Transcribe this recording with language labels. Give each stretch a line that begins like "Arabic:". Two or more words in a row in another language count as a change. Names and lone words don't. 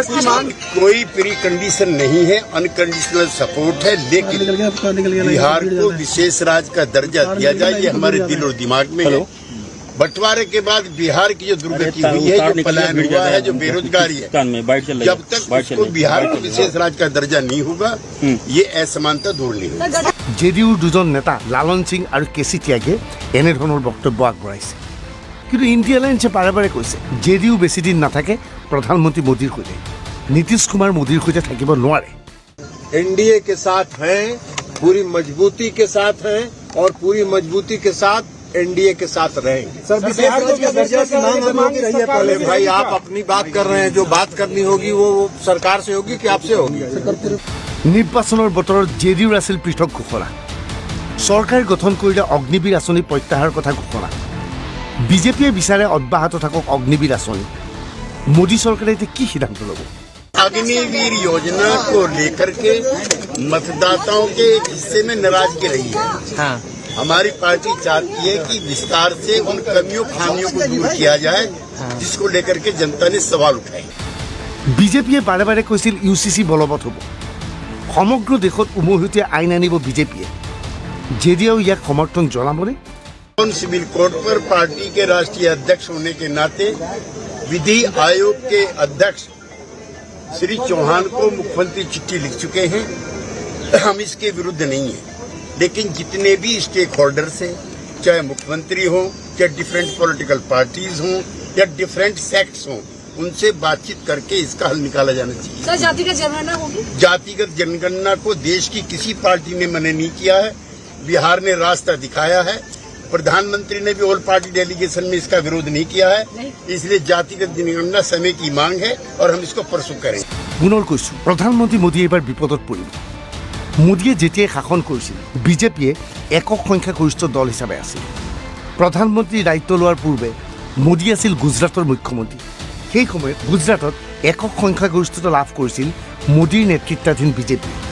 Hindi: कोई
English: pre condition
Hindi: नहीं है,
English: unconditional support
Hindi: है, लेकिन बिहार को विशेष राज्य का दर्जा दिया जाए ये हमारे दिल और दिमाग में है। बंटवारे के बाद बिहार की जो दुर्गति हुई है, जो पलायन हुआ है, जो बेरोजगारी है, जब तक उसको बिहार को विशेष राज्य का दर्जा नहीं होगा ये असमानता दूर नहीं होगी।
Assamese: জেডিইউৰ দুজন নেতা লালন সিং আৰু কেচি ত্যাগে এনেধৰণৰ বক্তব্য আগবঢ়াইছে। কিন্তু ইণ্ডিয়া এলায়েন্সে বাৰে বাৰে কৈছে জেডিইউ বেছি দিন নাথাকে প্ৰধানমন্ত্ৰী মোদীৰ সৈতে। নীতিশ কুমাৰ মোদীৰ সৈতে থাকিব নোৱাৰে।
Hindi: एनडीए के साथ हैं, पूरी मजबूती के साथ हैं और पूरी मजबूती के साथ एनडीए के साथ रहेंगे। सर बिहार को क्या दर्जा की मांग रही है? पहले भाई आप अपनी बात कर रहे हैं, जो बात करनी होगी वो सरकार से होगी कि आपसे होगी?
Assamese: নিৰ্বাচনৰ বতৰত জেডিইউৰ আছিল পৃথক ঘোষণা। চৰকাৰ গঠন কৰিলে অগ্নিবীৰ আঁচনি প্ৰত্যাহাৰৰ কথা ঘোষণা। বিজেপিয়ে বিচাৰে অব্যাহত থাকক অগ্নিবীৰ আঁচনি। মোদী চৰকাৰে এতিয়া কি সিদ্ধান্ত ল'ব?
Hindi: अग्निवीर योजना को लेकर के मतदाताओं के एक हिस्से में नाराजगी रही है। हमारी पार्टी चाहती है कि विस्तार से उन कमियों खामियों को दूर किया जाए, जिसको लेकर के जनता ने सवाल उठाए।
Assamese: বিজেপিয়ে বাৰে বাৰে কৈছিল ইউচিচি বলবৎ হ'ব। সমগ্ৰ দেশত উমৈহতীয়া আইন আনিব বিজেপিয়ে। জেডিইউ ইয়াক সমৰ্থন জনাবনে?
English: civil code
Hindi: पर पार्टी के राष्ट्रीय अध्यक्ष होने के नाते विधि आयोग के अध्यक्ष श्री चौहान को मुख्यमंत्री चिट्ठी लिख चुके हैं। हम इसके विरुद्ध नहीं हैं, लेकिन जितने भी
English: stake holders
Hindi: हैं, चाहे मुख्यमंत्री हो, चाहे
English: different political parties
Hindi: हों या
English: different sects
Hindi: हों, उनसे बातचीत करके इसका हल निकाला जाना चाहिए। सर जातिगत जनगणना होगी? जातिगत जनगणना को देश की किसी पार्टी ने मना नहीं किया है। बिहार ने रास्ता दिखाया है, प्रधानमंत्री ने भी
English: all party delegation
Hindi: में इसका विरोध नहीं किया है। इसलिए जातिगत जनगणना समय की मांग है और हम इसको परसू करेंगे।
Assamese: পুনৰ কৈছোঁ প্ৰধানমন্ত্ৰী মোদী এইবাৰ বিপদত পৰিব। মোদীয়ে যেতিয়াই শাসন কৰিছিল বিজেপিয়ে একক সংখ্যাগৰিষ্ঠ দল হিচাপে আছিল। প্ৰধানমন্ত্ৰী দায়িত্ব লোৱাৰ পূৰ্বে মোদী আছিল গুজৰাটৰ মুখ্যমন্ত্ৰী। সেই সময়ত গুজৰাটত একক সংখ্যাগৰিষ্ঠতা লাভ কৰিছিল মোদীৰ নেতৃত্বাধীন বিজেপি।